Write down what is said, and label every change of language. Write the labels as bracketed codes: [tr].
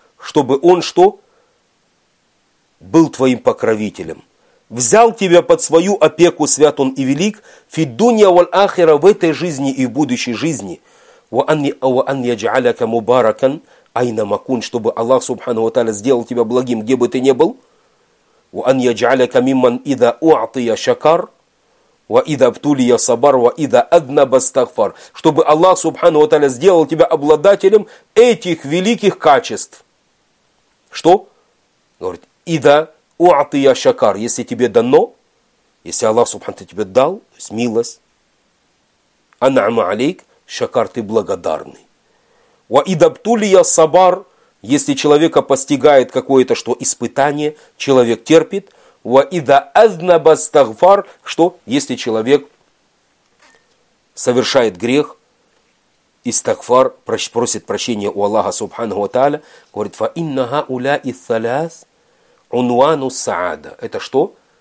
[ru] Чтобы он что? Был твоим покровителем. Взял тебя под свою опеку, свят он и велик, [ar] фи дунья валь-ахира, [ru] в этой жизни и в будущей жизни. [ar] Ва-ан-яджаляка мубаракан, айна-макун. [ru] Чтобы Аллах, субханаху тааля, сделал тебя благим, где бы ты ни был. [ar] وأن يجعلك ممن إذا أعطي شكر وإذا ابتلي صبر وإذا أذنب استغفر. [ru] Чтобы Аллах Субхану ва Тааля сделал тебя обладателем этих великих качеств. Что? Говорит, [ar] إذا أعطي شكر. [ru] Если тебе дано, если Аллах Субхану ва Тааля тебе дал, то есть милость. [ar] أنعم عليك. Шакар, [ru] ты благодарный. [ar] وإذا ابتلي صبر. [ru] Если человека постигает какое-то что испытание, человек терпит. [ar] Ва иза азнаба стагфар, [ru] что если человек совершает грех, истагфар, просит прощения у Аллаха субханаху ва тааля, говорит, [ar] фа инна хауля иссаляс унвану саада. [ru] Это что?